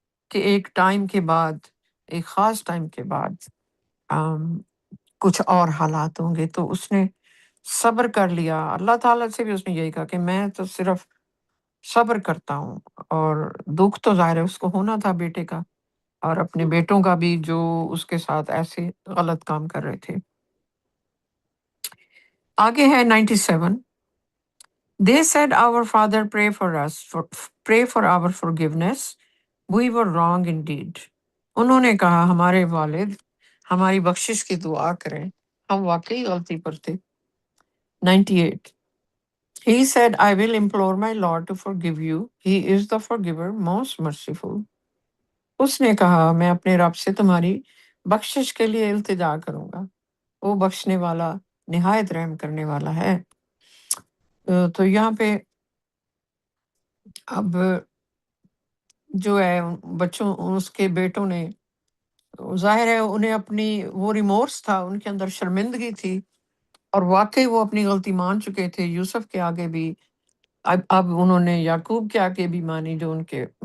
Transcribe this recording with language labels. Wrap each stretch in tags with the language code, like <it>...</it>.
<ur>کہ ایک ٹائم کے بعد، ایک خاص ٹائم کے بعد آم، کچھ اور حالات ہوں گے، تو اس نے صبر کر لیا۔ اللہ تعالیٰ سے بھی اس نے یہی کہا کہ میں تو صرف صبر کرتا ہوں، اور دکھ تو ظاہر ہے اس کو ہونا تھا بیٹے کا اور اپنے بیٹوں کا بھی جو اس کے ساتھ ایسے غلط کام کر رہے تھے۔ آگے ہے 97۔</ur> <en>They said, our father, pray for our forgiveness. We were wrong indeed.</en> <ur>انہوں نے کہا ہمارے والد ہماری بخشش کی دعا کریں، ہم واقعی غلطی پر تھے۔ 98۔</ur> <en>He said, I will implore my Lord to forgive you. He is the forgiver, most merciful.</en> <ur>اس نے کہا میں اپنے رب سے تمہاری بخشش کے لیے التجا کروں گا، وہ بخشنے والا نہایت رحم کرنے والا ہے۔ تو یہاں پہ اب جو ہے بچوں، اس کے بیٹوں نے، ظاہر ہے انہیں اپنی وہ ریمورس تھا، ان کے اندر شرمندگی تھی، اور واقعی وہ اپنی غلطی مان چکے تھے یوسف کے آگے بھی۔ اب انہوں نے یعقوب کے آگے بھی مانی جو ان کے</ur>